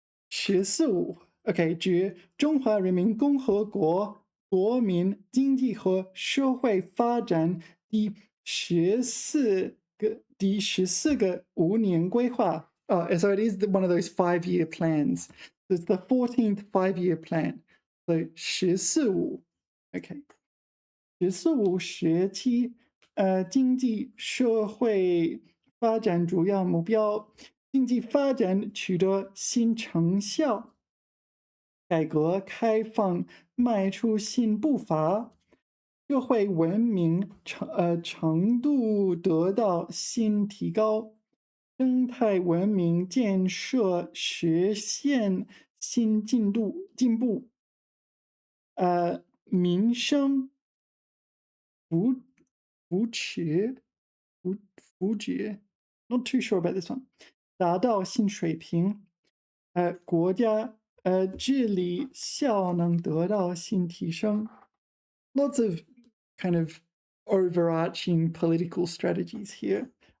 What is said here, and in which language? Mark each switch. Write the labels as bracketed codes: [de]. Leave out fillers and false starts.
[zh] 14.5 OK， 指中华人民共和国国民经济和社会发展第14个5年规划。 [en] So it is one of those 5-year plans. It's the 14th 5-year plan. [zh] So 14.5 OK， 14.5时期经济社会发展主要目标，经济发展取得新成效，改革开放迈出新步伐，社会文明程度得到新提高，生态文明建设实现新进步，民生扶持福祉 ， [en] not too sure about this one， [zh] 达到新水平，国家治理效能得到新提升。 [en] Lots of kind of overarching political strategies here.